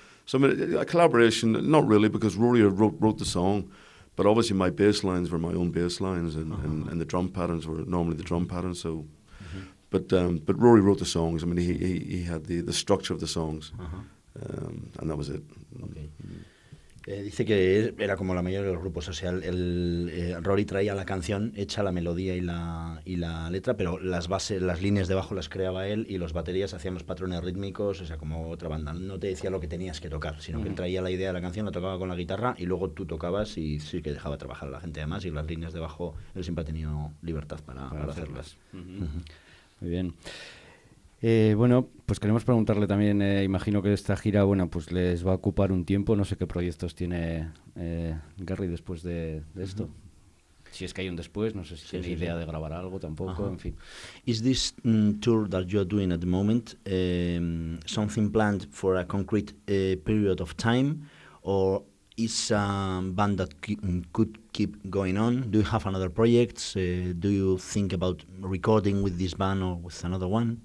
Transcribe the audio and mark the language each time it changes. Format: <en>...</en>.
<en>So, I mean, a collaboration, not really, because Rory wrote the song, but obviously my bass lines were my own bass lines, and the drum patterns were normally the drum patterns, so... Mm-hmm. But Rory wrote the songs. I mean, he had the structure of the songs, uh-huh. And that was it. Okay.</en> <es>Dice que era como la mayoría de los grupos, o sea, Rory traía la canción hecha, la melodía y la letra, pero las bases, las líneas de bajo las creaba él, y los baterías hacían los patrones rítmicos, o sea, como otra banda. No te decía lo que tenías que tocar, sino uh-huh. que él traía la idea de la canción, la tocaba con la guitarra, y luego tú tocabas, y sí que dejaba trabajar a la gente además, y las líneas de bajo, él siempre ha tenido libertad para hacerlas. Uh-huh. Muy bien. Pues queremos preguntarle también, imagino que esta gira, bueno, pues les va a ocupar un tiempo, no sé qué proyectos tiene Gary después de esto. Uh-huh. Si es que hay un después, no sé si tiene idea de grabar algo tampoco, uh-huh. en fin.</es> <en>Is this tour that you are doing at the moment something planned for a concrete period of time, or is a band that could keep going on? Do you have another project? Do you think about recording with this band or with another one?</en>